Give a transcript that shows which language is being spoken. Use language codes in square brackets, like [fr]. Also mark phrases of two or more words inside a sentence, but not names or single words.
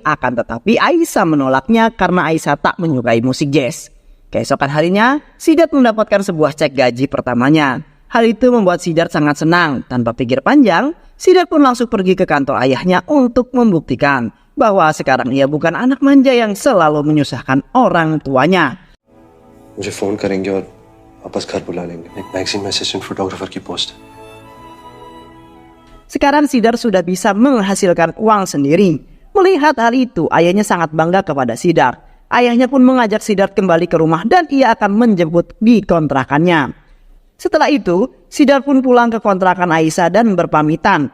[id] Akan tetapi Aisyah menolaknya karena Aisyah tak menyukai musik jazz. Keesokan harinya, Siddharth mendapatkan sebuah cek gaji pertamanya. Hal itu membuat Siddharth sangat senang. Tanpa pikir panjang, Siddharth pun langsung pergi ke kantor ayahnya untuk membuktikan bahwa sekarang ia bukan anak manja yang selalu menyusahkan orang tuanya. [hi] मुझे फोन करेंगे और वापस घर बुला लेंगे. एक मैगजीन में [en] assistant photographer [hi] की पोस्ट. [id] Sekarang Siddharth sudah bisa menghasilkan uang sendiri. Melihat hal itu, ayahnya sangat bangga kepada Siddharth. Ayahnya pun mengajak Siddharth kembali ke rumah dan ia akan menjemput di kontrakannya. Setelah itu, Siddharth pun pulang ke kontrakan Aisyah dan berpamitan.